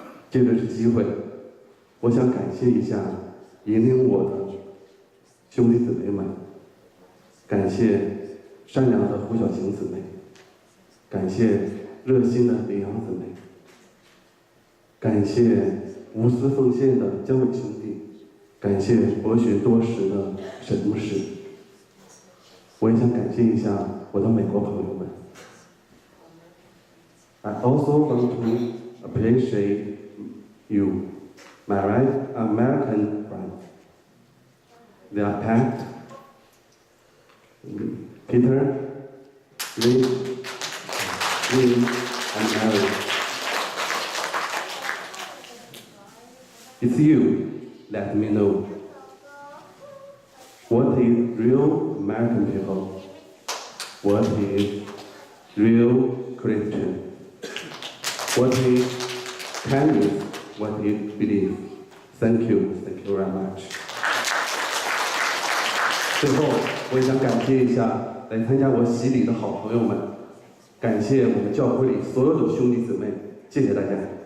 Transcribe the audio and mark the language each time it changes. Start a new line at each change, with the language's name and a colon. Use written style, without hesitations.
Chinese: 借着这机会，我想感谢一下引领我的兄弟姊妹们，感谢善良的胡小晴姊妹，感谢热心的李阳姊妹，感谢无私奉献的姜伟兄弟，感谢博学多识的沈牧师。我也想感谢一下我的美国朋友们。
English: I also want to appreciate you, my right American friends. They are Pat, Peter, Lee, and Mary. It's you. Let me know what is real American people, what is real Christian, what is kindness, what is belief. Thank you very much.
Chinese: 最后，我也想感谢一下来参加我洗礼的好朋友们，感谢我们教会里所有的兄弟姊妹，谢谢大家。